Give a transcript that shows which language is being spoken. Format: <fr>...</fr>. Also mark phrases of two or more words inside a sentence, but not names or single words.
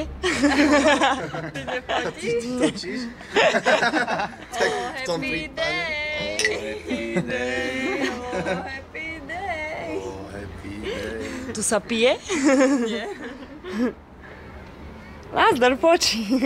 <sk>Ty neplatíš? Točíš? Tak v tom prípade.</sk> <en>Happy day, happy day. Happy day.</en> <sk>Tu sa pije? Nie. Nazdar, poči.</sk>